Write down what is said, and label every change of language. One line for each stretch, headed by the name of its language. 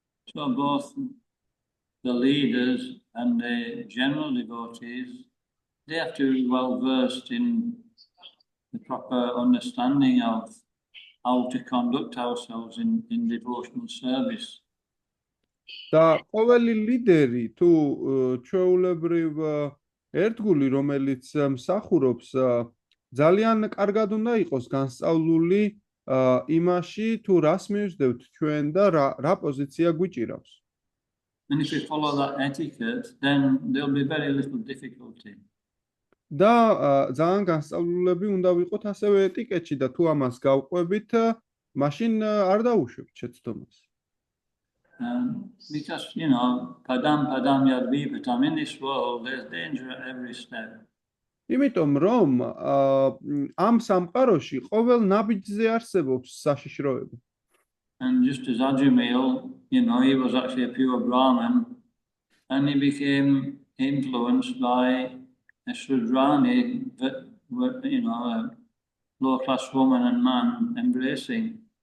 English: So both the leaders and the general devotees, they have to be well versed in the proper understanding of how to conduct ourselves in devotional service.
Georgian: და ყოველი ლიდერი თუ ჩვეულებრივ ერთგული, რომელიც მსახურობს, ძალიან კარგად უნდა იყოს განსწავლული იმაში, თუ რას მივსდევთ ჩვენ და რა პოზიცია გვიჭირავს.
English: And if we follow that etiquette, then there'll be very little difficulty.
Georgian: და ძალიან განსწავლულები უნდა ვიყოთ ასევე ეტიკეტში და თუ ამას გავყვებით, მაშინ არ დაუშვებთ შეცდომას.
English: Because, you know,
Sanskrit: padam yad vipatam,
English: in this world, there's danger at every step.
Georgian: იმიტომ რომ ამ სამყაროში ყოველ ნაბიჯზე არსებობს საშიშროება.
English: And just as Ajamil, you know, he was actually a pure Brahmin, and he became influenced by a Sudrani that were, you know, a low-class woman and man embracing.